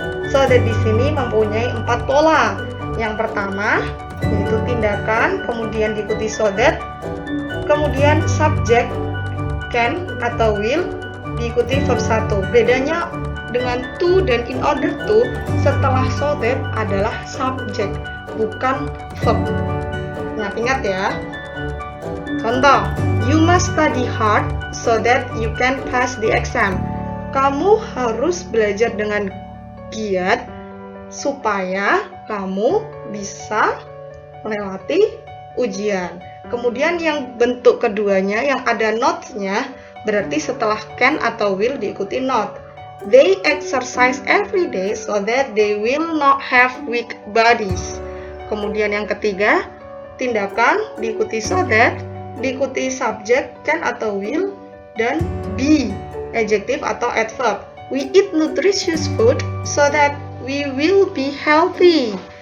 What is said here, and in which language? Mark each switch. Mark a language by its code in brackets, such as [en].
[id] So that di sini mempunyai 4 pola. Yang pertama yaitu tindakan, kemudian diikuti so that, kemudian subject can atau will, diikuti verb 1. Bedanya dengan to dan in order to, setelah so that adalah subject, bukan verb. Ingat-ingat ya. [en] Contoh, you must study hard so that you can pass the exam. [id] Kamu harus belajar dengan giat supaya kamu bisa melewati ujian. Kemudian yang bentuk keduanya yang ada not-nya, berarti setelah can atau will diikuti not. [en] They exercise every day so that they will not have weak bodies. [id] Kemudian yang ketiga, tindakan diikuti so that, diikuti subject can atau will, dan be, adjective atau adverb. [en] We eat nutritious food so that we will be healthy.